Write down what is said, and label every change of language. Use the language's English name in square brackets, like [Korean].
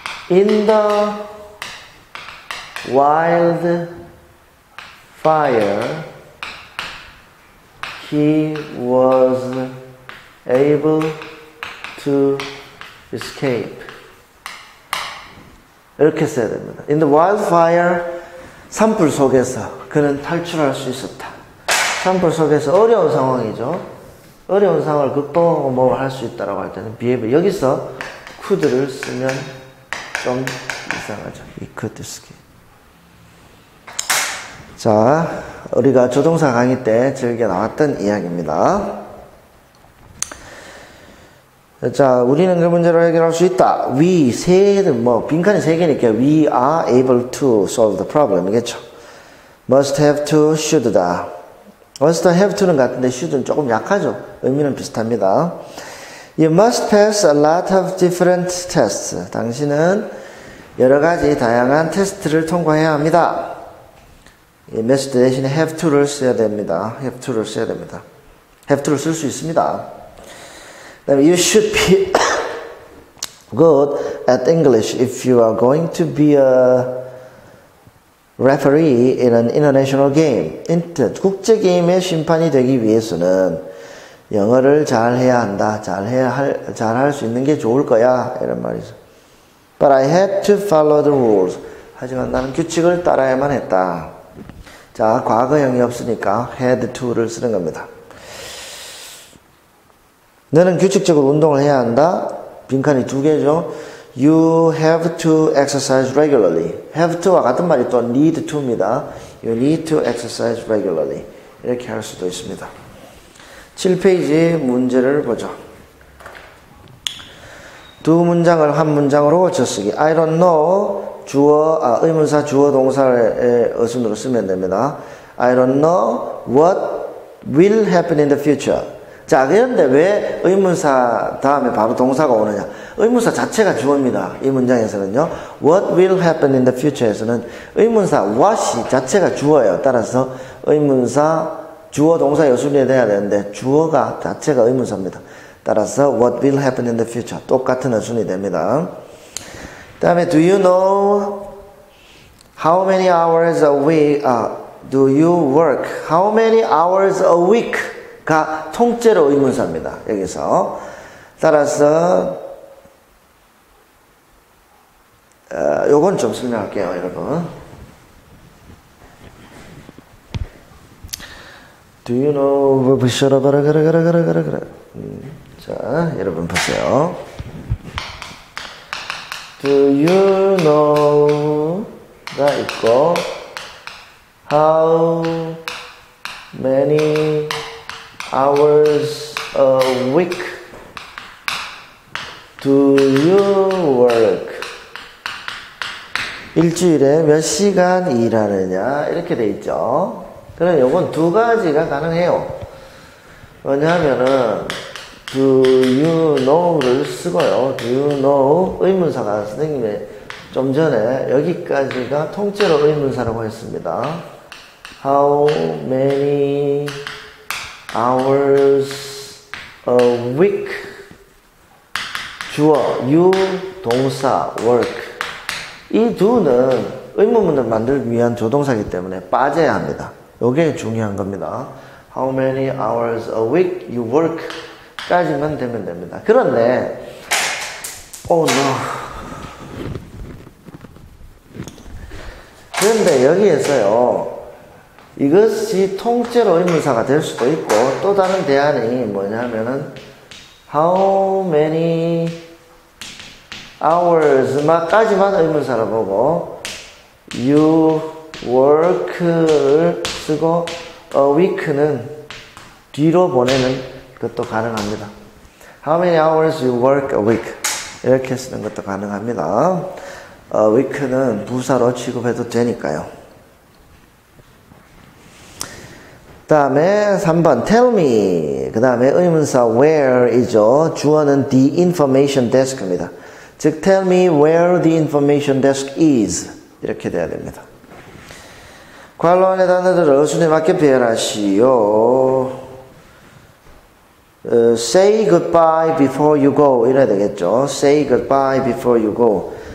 [English] In the wild fire, he was able to escape. [Korean] 이렇게 써야 됩니다. [English] In the wildfire, [Korean] 산불 속에서 그는 탈출할 수 있었다. 산불 속에서 어려운 상황이죠. 어려운 상황을 극복하고 뭘 할 수 있다라고 할 때는 be able. 여기서 could를 쓰면 좀 이상하죠. 이 [English] could escape. [Korean] 자, 우리가 조동사 강의 때 즐겨 나왔던 이야기입니다. 자, 우리는 그 문제를 해결할 수 있다. [English] We, [Korean] 빈칸이 세 개니까 [English] we are able to solve the problem [Korean] 이겠죠. [English] must have to, should다. [Korean] must have to는 같은데 should는 조금 약하죠. 의미는 비슷합니다. [English] You must pass a lot of different tests. [Korean] 당신은 여러 가지 다양한 테스트를 통과해야 합니다. 이 must 대신에 have to를 써야 됩니다. have to를 써야 됩니다. have to를 쓸 수 있습니다. [English] You should be good at English if you are going to be a referee in an international game. [Korean] 국제 게임의 심판이 되기 위해서는 영어를 잘해야 한다. 잘할 수 있는 게 좋을 거야. 이런 말이죠. [English] But I had to follow the rules. [Korean] 하지만 나는 규칙을 따라야만 했다. 자, 과거형이 없으니까 had to를 쓰는 겁니다. 너는 규칙적으로 운동을 해야 한다. 빈칸이 두 개죠. [English] You have to exercise regularly. [Korean] have to와 같은 말이 또 need to입니다. [English] You need to exercise regularly. [Korean] 이렇게 할 수도 있습니다. 7페이지 문제를 보죠. 두 문장을 한 문장으로 고쳐쓰기. [English] I don't know. [Korean] 의문사 주어 동사의 어순으로 쓰면 됩니다. [English] I don't know what will happen in the future. [Korean] 자, 그런데 왜 의문사 다음에 바로 동사가 오느냐? 의문사 자체가 주어입니다. 이 문장에서는요. [English] What will happen in the future에서는 의문사 what이 [Korean] 자체가 주어예요. 따라서 의문사 주어 동사 여순이 돼야 되는데 주어가 자체가 의문사입니다. 따라서 [English] what will happen in the future [Korean] 똑같은 어순이 됩니다. 그 다음에 [English] do you know how many hours a week do you work? How many hours a week? [Korean] 가 통째로 의문사입니다. 여기서 따라서 요건 좀 설명할게요, 여러분. [English] Do you know? [Korean] 자, 여러분 보세요. [English] Do you know? [Korean] 가 있고 [English] How many hours a week do you work? [Korean] 일주일에 몇 시간 일하느냐 이렇게 돼 있죠. 그럼 요건 두 가지가 가능해요. 왜냐하면은 do you know를 쓰고요. do you know 의문사가 선생님이 좀 전에 여기까지가 통째로 의문사라고 했습니다. [English] How many hours a week? [Korean] 주어, you, 동사, work. 이 두는 의문문을 만들기 위한 조동사이기 때문에 빠져야 합니다. 이게 중요한 겁니다. [English] How many hours a week you work? [Korean] 까지만 되면 됩니다. 그런데, [English] oh no. [Korean] 그런데 여기에서요, 이것이 통째로 의문사가 될 수도 있고, 또 다른 대안이 뭐냐면은, how many hours 까지만 의문사로 보고, you work를 쓰고, a week는 뒤로 보내는 것도 가능합니다. [English] How many hours you work a week? [Korean] 이렇게 쓰는 것도 가능합니다. a week는 부사로 취급해도 되니까요. 그 다음에 3번 tell me. 그 다음에 의문사 where이죠. 주어는 the information desk입니다. [English] 즉 tell me where the information desk is. [Korean] 이렇게 돼야 됩니다. 괄호 안의 단어들을 어순에 맞게 배열하시오. [English] Say goodbye before you go [Korean] 이래야 되겠죠. [English] Say goodbye before you go.